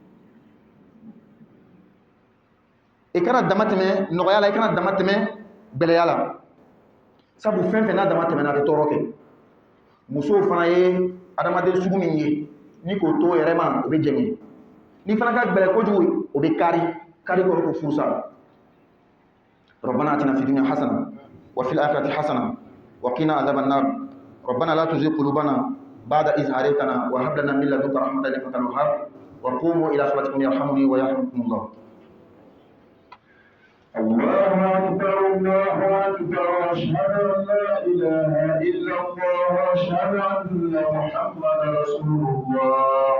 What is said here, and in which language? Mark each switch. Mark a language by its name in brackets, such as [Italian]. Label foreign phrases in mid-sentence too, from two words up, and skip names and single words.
[Bambara] I kana dama tɛmɛ nɔgɔya la, i kana dama tɛmɛ gbɛlɛya la. Sabu fɛn fɛn n'a dama tɛmɛna a bɛ tɔɔrɔ kɛ. muso fana ye adamaden sugu min ye ni k'o to yɛrɛ ma o bɛ jɛngɛ ni fana ka gɛlɛn kojugu o bɛ kari kɔrɔ ko furusa [Arabic] ربنا آتنا في الدنيا حسنة وفي الآخرة حسنة وقنا عذاب النار ربنا لا تزغ قلوبنا بعد إذ هديتنا وهب لنا من لدنك رحمة إنك أنت الوهاب وقوموا إلى صلاتكم يرحمني ويرحمكم الله. الله أكبر الله أكبر أشهد أن لا إله إلا الله وأشهد أن محمدا رسول الله.